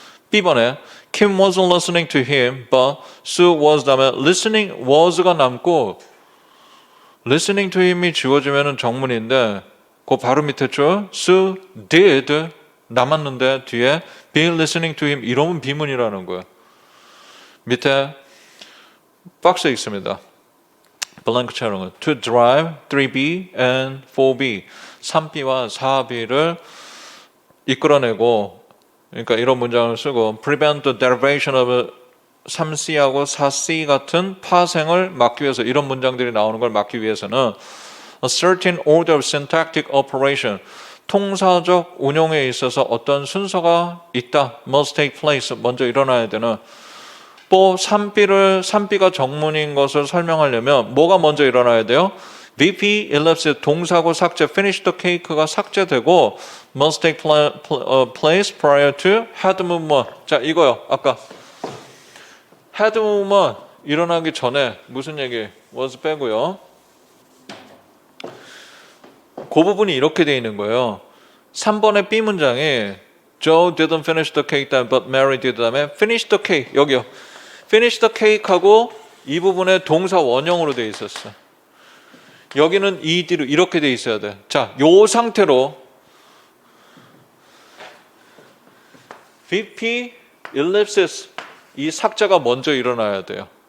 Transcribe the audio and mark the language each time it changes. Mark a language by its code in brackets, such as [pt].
[ko] B번에 [en] Kim wasn't listening to him, but Sue was [ko] 다음에 listening was가 남고 listening to him이 지워지면은 정문인데 그 바로 밑에 줄 [en] Sue did [ko] 남았는데 뒤에 [en] be listening to him [ko] 이러면 비문이라는 거예요. 밑에 박스에 있습니다. 블랭크 채널은 [en] to drive 3B and 4B [ko] 3B와 4B를 이끌어내고 그러니까 이런 문장을 쓰고 [en] prevent the derivation of 3C [ko] 하고 4C 같은 파생을 막기 위해서 이런 문장들이 나오는 걸 막기 위해서는 [en] a certain order of syntactic operation [ko] 통사적 운용에 있어서 어떤 순서가 있다. [en] must take place [ko] 먼저 일어나야 되는 또 3B가 정문인 것을 설명하려면 뭐가 먼저 일어나야 돼요? [en] VP ellipsis [ko] 동사고 삭제 [en] finish the cake가 삭제되고 must take place prior to head movement. [ko] 자 이거요. 아까 head movement 일어나기 전에 무슨 얘기? was 빼고요. 그 부분이 이렇게 돼 있는 거예요. 3번의 B 문장에 [en] Joe didn't finish the cake but Mary did [ko] 다음에 [en] finish the cake [ko] 여기요. finish the cake하고 이 부분에 동사 원형으로 돼 있었어. 여기는 ED로 이렇게 돼 있어야 돼. 자, 요 상태로 VP ellipsis 이 삭제가 먼저 일어나야 돼요.